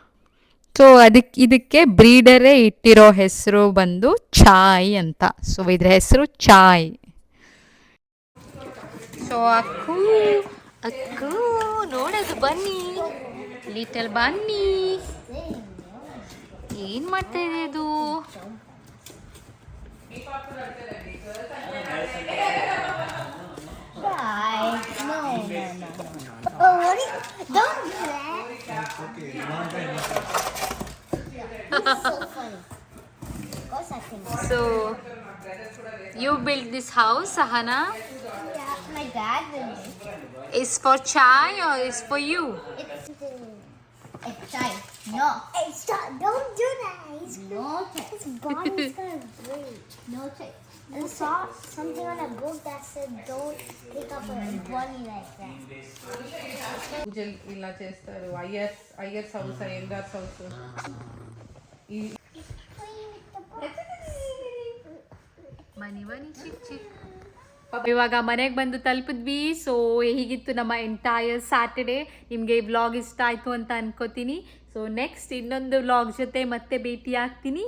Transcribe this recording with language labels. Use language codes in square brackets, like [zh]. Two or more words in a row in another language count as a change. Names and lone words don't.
[kn] ಸೊ ಇದಕ್ಕೆ ಬ್ರೀಡರೇ ಇಟ್ಟಿರೋ ಹೆಸರು ಬಂದು ಚಾಯ್ ಅಂತ. ಸೊ ಇದ್ರ ಹೆಸರು ಚಾಯ್. ಸೊ ಅಕ್ಕು ನೋಡೋದು ಬನ್ನಿ, [en] little bunny. [kn] ಏನು ಮಾಡ್ತಾ ಇದೆ ಅದು? [en] No. Oh, what is, don't do that. It's okay. You want to It's so funny. Of course I can. So you built this house, Sahana? Yeah, my dad built it. Is for chai or is for you? It's chai. No. It's chai. Don't do that. No chai. His body's gonna break. No chai. I saw something on a book that said don't pick up a bunny like that. [te] పూజలు ఇలా చేస్తారు. [en] Iyers house, Iyengars house. [kn] ಮನಿ ಚಿಕ್ ಇವಾಗ ಮನೆಗೆ ಬಂದು ತಲುಪಿದ್ವಿ. ಸೊ ಹೀಗಿತ್ತು ನಮ್ಮ [en] entire Saturday. [kn] ನಿಮಗೆ ಈ ವ್ಲಾಗ್ ಇಷ್ಟ ಆಯಿತು ಅಂತ ಅನ್ಕೋತೀನಿ. ಸೊ ನೆಕ್ಸ್ಟ್ ಇನ್ನೊಂದು ವ್ಲಾಗ್ ಜೊತೆ ಮತ್ತೆ ಭೇಟಿ ಆಗ್ತೀನಿ.